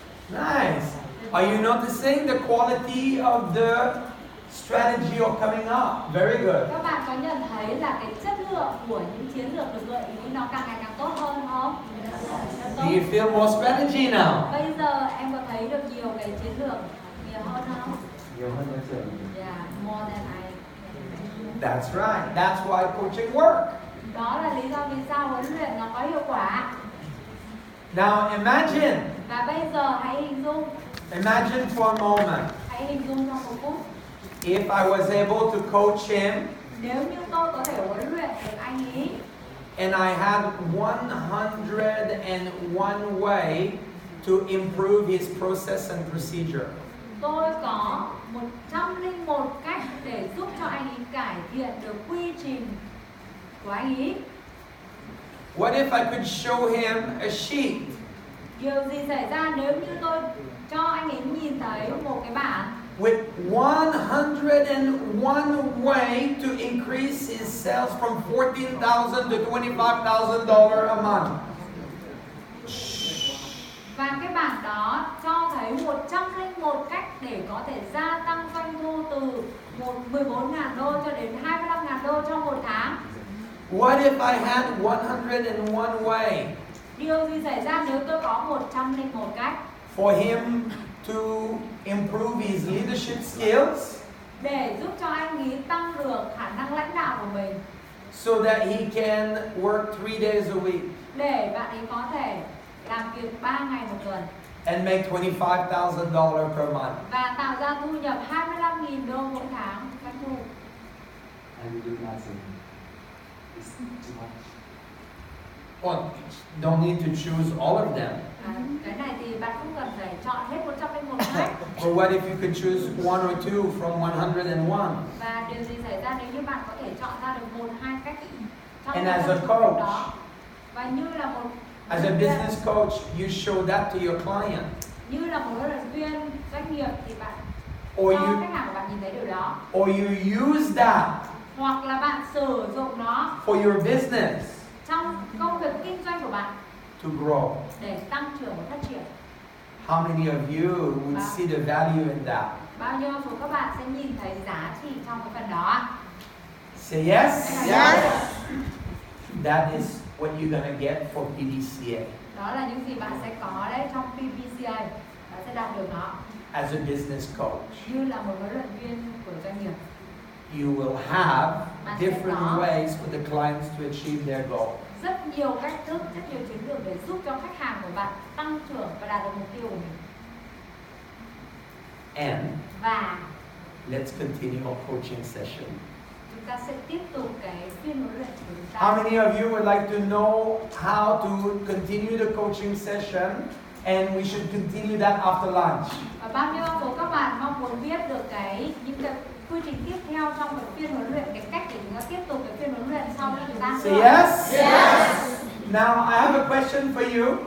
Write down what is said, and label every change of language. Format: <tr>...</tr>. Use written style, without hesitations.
<en>Nice. Are you noticing the quality of the strategy you're coming up? Very good.</en> <vi>Các bạn có nhận thấy là cái chất lượng của những chiến lược được gợi ý nó càng ngày càng tốt hơn không?</vi> <en>Do you feel more strategy now?</en> <vi>Bây giờ em có thấy được nhiều cái chiến lược nhiều hơn không? Nhiều hơn cái chuyện</vi> <en>Yeah, more than I That's right. That's why coaching works.</en> <vi>Đó là lý do vì sao huấn luyện nó có hiệu quả.</vi> <en>Now imagine</en> <vi>Và bây giờ hãy hình dung</vi> <en>for a moment,</en> <vi>trong một phút,</vi> <en>if I was able to coach him</en> <vi>nếu như tôi có thể huấn luyện được anh ấy</vi> <en>and I had 101 way to improve his process and procedure.</en> <vi>tôi có 101 cách để giúp cho anh ấy cải thiện được quy trình của anh ấy.</vi> <en>What if I could show him a sheet</en> <vi>Điều gì xảy ra nếu như tôi cho anh ấy nhìn thấy một cái bảng</vi> <en>with 101 way to increase his sales from $14,000 to $25,000 a month?</en> <vi>và cái bảng đó cho thấy 101 cách để có thể gia tăng doanh thu từ 14.000 đô cho đến 25.000 đô trong một tháng.</vi> <en>What if I had 101 way</en> <vi>Điều gì xảy ra nếu tôi có 101 cách</vi> <en>for him to improve his leadership skills</en> <vi>để giúp cho anh ấy tăng được khả năng lãnh đạo của mình,</vi> <en>so that he can work 3 days a week</en> <vi>để bạn ấy có thể làm việc 3 ngày một tuần</vi> <en>and make $25,000 per month?</en> <vi>và tạo ra thu nhập 25.000 đô mỗi tháng doanh thu?</vi> <en>I will do nothing. It's too much. Well, don't need to choose all of them.</en> <vi>Cái này thì bạn không cần phải chọn hết 101 cách.</vi> <en>But what if you could choose one or two from 101?</en> <vi>Và điều gì xảy ra nếu như bạn có thể chọn ra được 1-2 cách trong</vi> <en>And</en> <vi>cái</vi> <en>as a</en> <vi>101</vi> <en>coach,</en> <vi>đó? Và như là một</vi> <en>as a business coach, you show that to your client.</en> <vi>như là một huấn luyện viên doanh nghiệp thì bạn</vi> <en>Or</en> <vi>cho</vi> <en>you</en> <vi>khách hàng của bạn nhìn thấy điều đó,</vi> <en>or you use that</en> <vi>hoặc là bạn sử dụng nó</vi> <en>for your business</en> <vi>trong công việc kinh doanh của bạn</vi> <en>to grow.</en> <vi>để tăng trưởng và phát triển.</vi> <en>How many of you would see the value in that?</en> <vi>Bao nhiêu số các bạn sẽ nhìn thấy giá trị trong cái phần đó?</vi> <en>Say yes. That is what you're gonna get for PDCA</en> <vi>Đó là những gì bạn sẽ có đấy trong PPCA, bạn sẽ đạt được nó</vi> <en>as a business coach.</en> <vi>như là một huấn luyện viên của doanh nghiệp.</vi> <en>You will have different ways for the clients to achieve their goal.</en> <vi>Rất nhiều cách thức, rất nhiều chiến lược để giúp cho khách hàng của bạn tăng trưởng và đạt được mục tiêu của mình.</vi> <en>And</en> <vi>Và</vi> <en>let's continue our coaching session.</en> <vi>chúng ta sẽ tiếp tục cái phiên huấn luyện của chúng ta.</vi> <en>How many of you would like to know how to continue the coaching session? And we should continue that after lunch.</en> <vi>Và bao nhiêu số các bạn mong muốn biết được những cái quy trình tiếp theo trong cái phiên huấn luyện, cái cách để chúng ta tiếp tục cái phiên huấn luyện sau khi chúng ta</vi> <en>Say yes. Now I have a question for you.</en>